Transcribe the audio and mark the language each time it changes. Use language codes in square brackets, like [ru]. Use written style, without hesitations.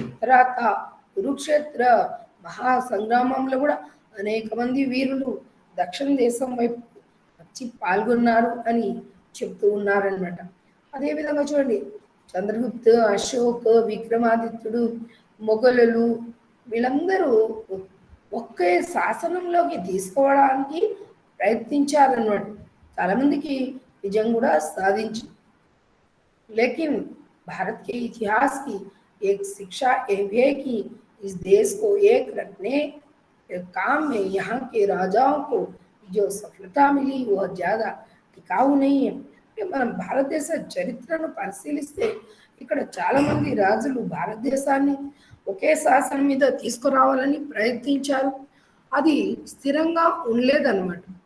[te] తర్వాత కురుక్షేత్ర మహా సంగ్రామంలో కూడా అనేక మంది వీరులు దక్షిణ దేశం వైపు వచ్చి పాల్గొన్నారు అని చెప్తూ ఉన్నారనమాట. అదేవిధంగా చూడండి, చంద్రగుప్త, అశోక్, విక్రమాదిత్యుడు, మొఘలులు వీళ్ళందరూ ఒకే శాసనంలోకి తీసుకోవడానికి ప్రయత్నించారన్నమాట. చాలామందికి విజయం కూడా సాధించారు. [hi] लेकिन भारत के इतिहास की एक शिक्षा यह है कि इस देश को एक रखने काम में यहाँ के राजाओं को जो सफलता मिली वह ज़्यादा टिकाऊ नहीं है. [te] మనం భారతదేశ చరిత్రను పరిశీలిస్తే ఇక్కడ చాలా మంది రాజులు భారతదేశాన్ని ఒకే శాసనం మీద తీసుకురావాలని ప్రయత్నించారు, అది స్థిరంగా ఉండలేదన్నమాట.